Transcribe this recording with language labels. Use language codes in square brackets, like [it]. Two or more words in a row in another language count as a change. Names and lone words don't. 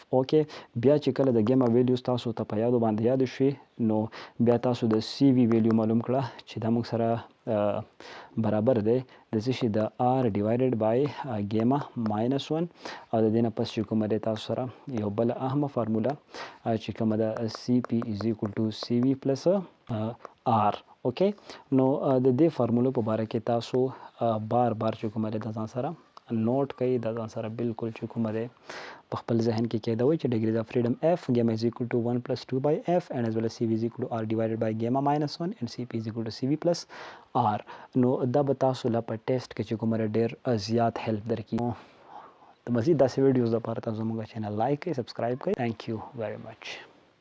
[ps] اوکې بیا چې کله د [en] gamma values [ps] تاسو ته په یادو باندې یاد شي، نو بیا تاسو د [en] CV value [ps] معلوم کړه چې دا موږ سره برابر دی د څه شي د r [en] divided by gamma minus 1 [ps] او د دې نه پس چې کومه دی تاسو سره یو بله اهمه فارموله چې کومه ده [en] CP is equal to CV plus r. [ps] اوکې نو د دې فارمولو په باره کې تاسو بار بار چې کومه دی د ځان سره نوٹ کوي، د ځان سره بالکل چې کومه دی په خپل ذهن کې کېدوئ چې [en] degrees of freedom f gamma is equal to 1 plus 2 by f and as well as c v is equal to r divided by gamma minus 1 and cp is equal to cv plus r. [ps] نو دا به تاسو لا په ټیسټ کې چې کومه ډېر زیات هیلپ درکړي. د مزید داسې ویډیوز لپاره تاسو زموږ چینل لایک کړئ، سبسکرایب کړئ. [en] Thank you very much.